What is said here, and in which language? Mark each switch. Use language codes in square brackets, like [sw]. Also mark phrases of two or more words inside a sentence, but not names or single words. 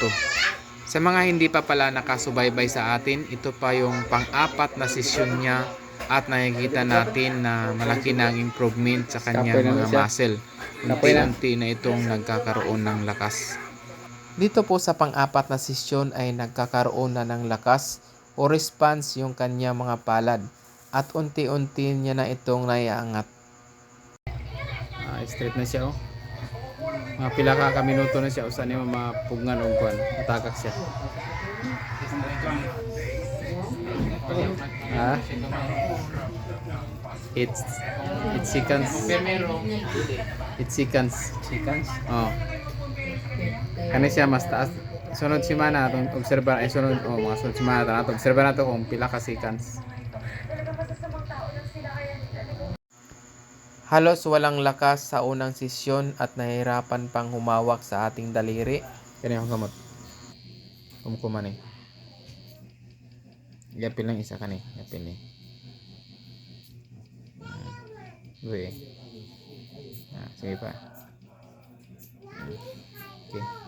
[tl] Sa mga hindi pa pala nakasubaybay sa atin, ito pa yung pang-apat na sesyon niya at nakikita natin na malaki na ang improvement sa kanyang mga muscle. Unti-unti na itong nagkakaroon ng lakas. Dito po sa pang-apat na sesyon ay nagkakaroon na ng lakas o [en] response yung [tl] kanyang mga palad at unti-unti niya na itong naiangat. [ceb] Straight na siya mga pila ka minuto na siya usan niya mapugngan og kwan matakak siya. [en] It's seconds. It's seconds. Oh. [ceb] Kani siya mas taas. Sunod semana atong obserba ay sunod mga sunod semana atong obserba nato kung pila ka seconds. [tl] Halos walang lakas sa unang sesyon at nahihirapan pang humawak sa ating daliri. [ceb] Kani akong gamot. Kumkuman Yapil lang isa kani. Yapil Uy. Sige pa. Okay.